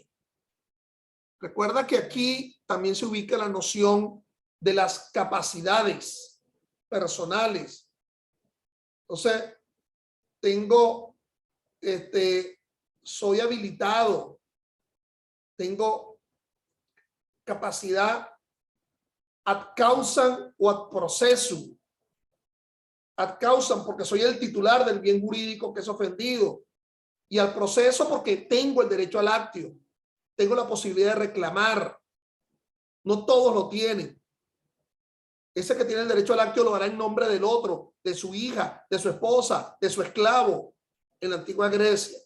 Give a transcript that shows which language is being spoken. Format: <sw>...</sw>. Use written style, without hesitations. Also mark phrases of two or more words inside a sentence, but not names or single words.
<es>Recuerda que aquí también se ubica la noción de las capacidades personales. Entonces, soy habilitado, tengo capacidad</es> <la>ad causam o ad processum.</la> <es>Ad causam porque soy el titular del bien jurídico que es ofendido, y al proceso porque tengo el derecho al actio, tengo la posibilidad de reclamar. No todos lo tienen. Ese que tiene el derecho al actio lo hará en nombre del otro, de su hija, de su esposa, de su esclavo, en la antigua Grecia.</es>